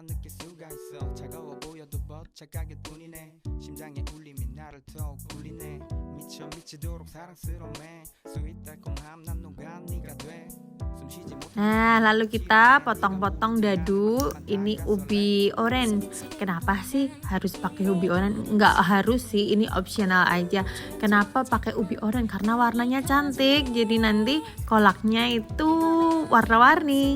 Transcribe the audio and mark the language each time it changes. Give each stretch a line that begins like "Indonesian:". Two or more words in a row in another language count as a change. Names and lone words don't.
Korean: 느낄 수가 있어 차가워 보여도 버착하게 뿐이네 심장의 울림이 나를 더욱 울리네 미쳐 미치도록 사랑스러움에 스윗 달콤함 난 녹아 네가 돼 숨쉬지 못해.
Indonesian: Nah, lalu kita potong-potong dadu. Ini ubi oren. Kenapa sih harus pakai ubi oren? Nggak harus sih, ini optional aja. Kenapa pakai ubi oren? Karena warnanya cantik. Jadi nanti kolaknya itu warna-warni.